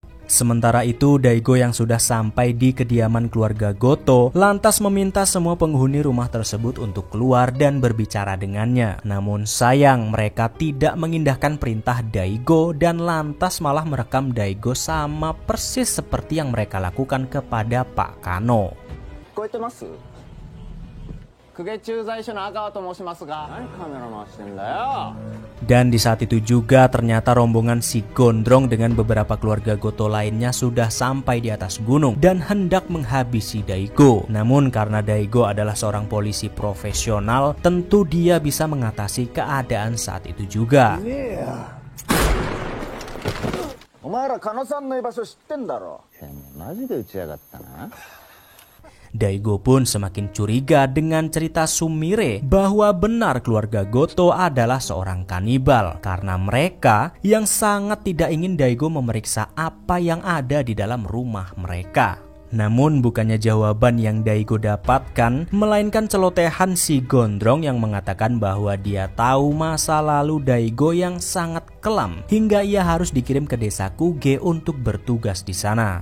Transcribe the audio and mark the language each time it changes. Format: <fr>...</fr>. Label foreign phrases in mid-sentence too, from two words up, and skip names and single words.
<id>Sementara itu, Daigo yang sudah sampai di kediaman keluarga Goto lantas meminta semua penghuni rumah tersebut untuk keluar dan berbicara dengannya. Namun sayang, mereka tidak mengindahkan perintah Daigo dan lantas malah merekam Daigo sama persis seperti yang mereka lakukan kepada Pak Kano.</id> <ja>聞こえてます？公家駐在所の阿川と申しますが、何カメラ回してんだよ。</ja> <id>Dan di saat itu juga ternyata rombongan si Gondrong dengan beberapa keluarga Goto lainnya sudah sampai di atas gunung dan hendak menghabisi Daigo. Namun karena Daigo adalah seorang polisi profesional, tentu dia bisa mengatasi keadaan saat itu juga.</id> <ja>お前ら狩野さんの居場所知ってんだろ。てめえマジで撃ちやがったな。</ja> <id>Daigo pun semakin curiga dengan cerita Sumire bahwa benar keluarga Goto adalah seorang kanibal karena mereka yang sangat tidak ingin Daigo memeriksa apa yang ada di dalam rumah mereka. Namun bukannya jawaban yang Daigo dapatkan, melainkan celotehan si Gondrong yang mengatakan bahwa dia tahu masa lalu Daigo yang sangat kelam hingga ia harus dikirim ke desa Kuge untuk bertugas di sana.</id>